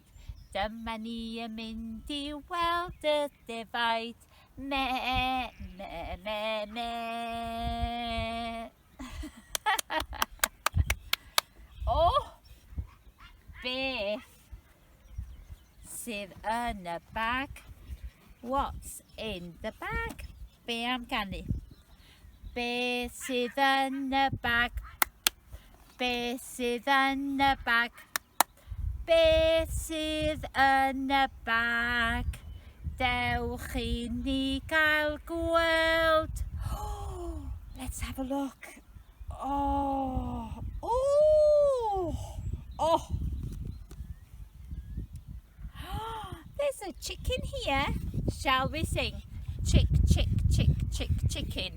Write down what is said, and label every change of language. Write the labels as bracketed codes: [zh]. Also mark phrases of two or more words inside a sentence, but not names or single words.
[cy] Dyma ni yn mynd i weld y defaid, me, me, me, me. Oh, beth sydd yn y bag? [en] What's in the bag? [cy] Be am ganu? Be sydd yn y bag? Be sydd yn y bag? Be sydd yn y bag? Dewch i ni gael gweld. [en] Oh, let's have a look. Oh, oh, oh. There's a chicken here. Shall we sing? Chick, chick, chick, chick, chicken.